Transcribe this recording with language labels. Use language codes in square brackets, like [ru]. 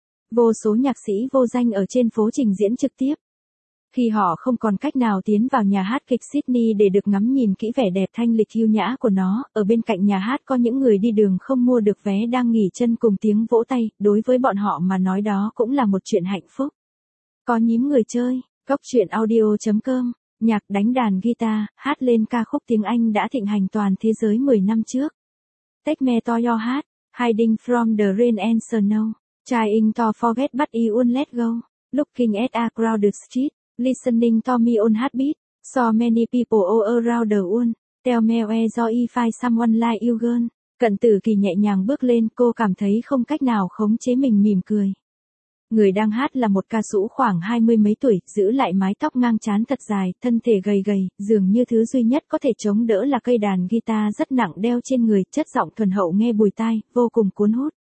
[vi] Vô số nhạc sĩ vô danh ở trên phố trình diễn trực tiếp. Khi họ không còn cách nào tiến vào nhà hát kịch Sydney để được ngắm nhìn kỹ vẻ đẹp thanh lịch hiu nhã của nó, ở bên cạnh nhà hát có những người đi đường không mua được vé đang nghỉ chân cùng tiếng vỗ tay, đối với bọn họ mà nói đó cũng là một chuyện hạnh phúc. Có nhím người chơi, góc chuyện audio.com. Nhạc đánh đàn guitar, hát lên ca khúc tiếng Anh đã thịnh hành toàn thế giới 10 năm trước. [en] Take me to your heart, hiding from the rain and snow, trying to forget but you won't let go, looking at a crowded street, listening to me on heartbeat, so many people all around the world, tell me where do you find someone like you girl. [vi] Cận Tử Kỳ nhẹ nhàng bước lên, cô cảm thấy không cách nào khống chế mình mỉm cười. Người đang hát là một ca sĩ khoảng 20 mấy tuổi, giữ lại mái tóc ngang trán thật dài, thân thể gầy gầy, dường như thứ duy nhất có thể chống đỡ là cây đàn guitar rất nặng đeo trên người, chất giọng thuần hậu nghe bùi tai, vô cùng cuốn hút.